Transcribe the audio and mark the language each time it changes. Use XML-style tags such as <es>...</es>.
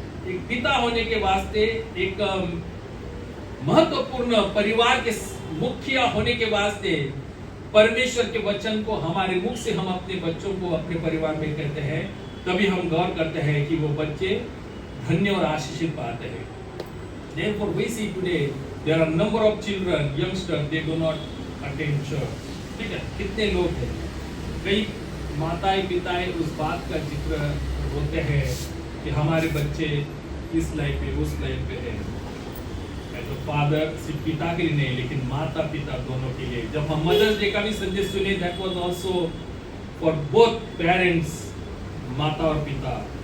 <hi>एक पिता होने के वास्ते, एक महत्वपूर्ण परिवार के मुखिया होने के वास्ते परमेश्वर के वचन को हमारे मुख से हम अपने बच्चों को अपने परिवार में कहते हैं, तभी हम गौर करते हैं कि वो बच्चे धन्य और आशीषित पाते हैं.</hi> <en>Therefore we see today there are number of children, youngsters, they do not attend church.</en> <hi>ठीक है, कितने लोग हैं, कई माताएं पिताएं उस बात का जिक्र होते हैं कि हमारे बच्चे इस लाइफ पे उस लाइफ पे है. तो फादर सिर्फ पिता के लिए नहीं, लेकिन माता पिता दोनों के लिए. जब हम मदर्स डे का भी संदेश सुने,</hi> <en>that was also for both parents,</en> <hi>माता और पिता.</hi>